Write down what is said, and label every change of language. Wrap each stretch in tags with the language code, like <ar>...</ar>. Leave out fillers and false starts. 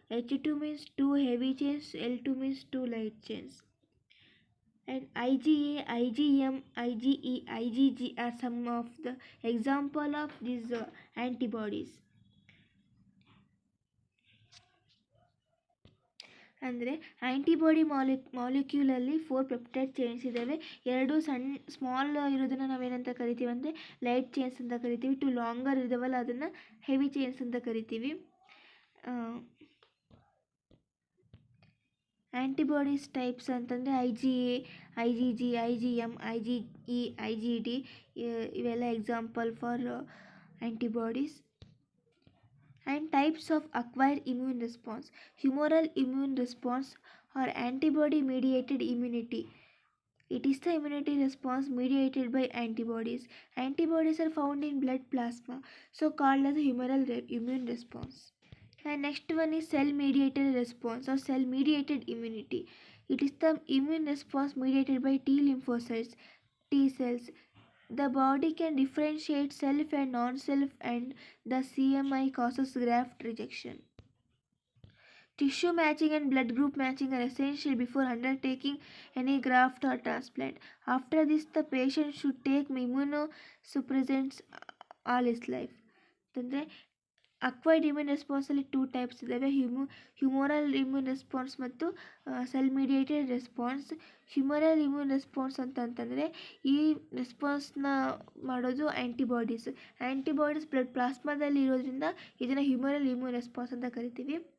<en>H2 means 2 heavy chains, L2 means 2 light chains. And IgA, IgM, IgE, IgG are some of the example of these antibodies.</en> <kn>ಅಂದರೆ antibody ಮಾಲಿಕ್ಯೂಲಲ್ಲಿ 4 peptide chains ಇದ್ದಾವೆ. 2 small ಇರೋದನ್ನು ನಾವೇನಂತ ಕರಿತೀವಿ ಅಂದರೆ light chains ಅಂತ ಕರಿತೀವಿ. 2 longer ಇದಾವಲ್ಲ ಅದನ್ನು ಹೆವಿ ಚೈನ್ಸ್ ಅಂತ ಕರಿತೀವಿ. ಆ್ಯಂಟಿಬಾಡೀಸ್ ಟೈಪ್ಸ್ ಅಂತಂದರೆ IgA, IgG, IgM, IgE, IgD ಇವೆಲ್ಲ</kn> <en>Example for antibodies. And types of acquired immune response. Humoral immune response or antibody mediated immunity. It is the immunity response mediated by antibodies. Antibodies are found in blood plasma, so called as humoral immune response. And next one is cell mediated response or cell mediated immunity. It is the immune response mediated by T lymphocytes, T cells. The body can differentiate self and non-self, and the CMI causes graft rejection. Tissue matching and blood group matching are essential before undertaking any graft or transplant. After this, the patient should take immunosuppressants all his life.</en> <kn>ಅಂದರೆ acquired immune ರೆಸ್ಪಾನ್ಸಲ್ಲಿ 2 types ಇದ್ದಾವೆ, humoral immune response ಮತ್ತು cell mediated response. Humoral immune response ಅಂತಂದರೆ ಈ ರೆಸ್ಪಾನ್ಸ್ನ ಮಾಡೋದು antibodies blood ಪ್ಲಾಸ್ಮಾದಲ್ಲಿ ಇರೋದ್ರಿಂದ ಇದನ್ನು humoral immune response ಅಂತ ಕರಿತೀವಿ.</kn>